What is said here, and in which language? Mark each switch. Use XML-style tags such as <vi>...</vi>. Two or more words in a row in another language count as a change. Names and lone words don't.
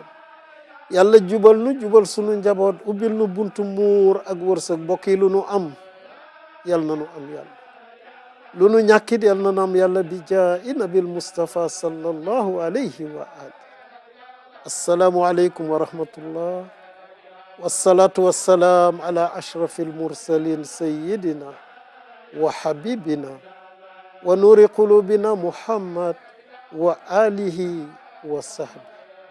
<wo>yàlla jubal nu jubal sunu njaboot ubbil nu buntu muur ak wërsëg. mbokk yi lu nu am yal na nu am yàlla. lu nu ñàkkit yal na nu am yàlla</wo> <ar>بجاه النبي مصطفى صلى الله عليه وعلى آل. السلام عليكم ورحمة الله. والصلاة والسلام على أشرف المرسلين سيدنا وحبيبنا ونور قلوبنا محمد وعلى آله وصحبه.</ar>